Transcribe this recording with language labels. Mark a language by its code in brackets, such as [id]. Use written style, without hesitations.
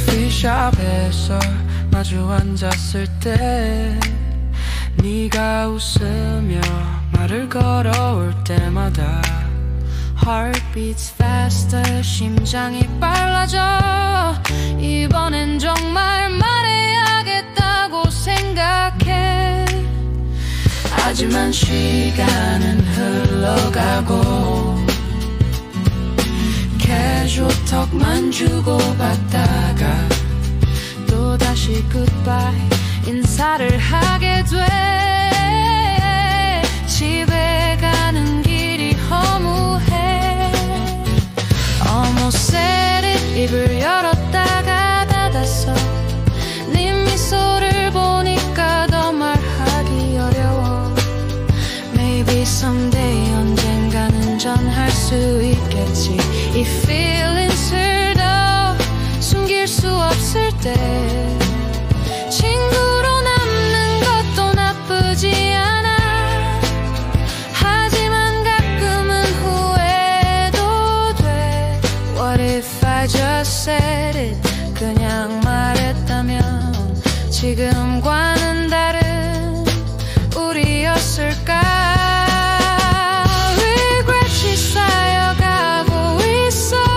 [ko] 샵에서 마주 앉았을 때 네가 웃으며 말을 걸어올 때마다 [en] Heart beats faster, [ko] 심장이 빨라져. 이번엔 정말 말해야겠다고 생각해. 하지만 시간은 흘러가고 캐주얼 톡만 주고받다가 또다시 goodbye 인사를 하게 돼. 집에 가는 길이 허무해. [en] Almost said it, [ko] 입을 열었다가 닫았어. 네 미소를 보니까 더 말하기 어려워. [en] Maybe someday [ko] 언젠가는 전할 수 있겠지. 이 feelings을 더 숨길 수 없을 때 친구로 남는 것도 나쁘지 않아. 하지만 가끔은 후회도 돼. [en] What if I just said it, [ko] 그냥 말했다면 지금과는 다른 우리였을까. Regret이 쌓여가고 있어.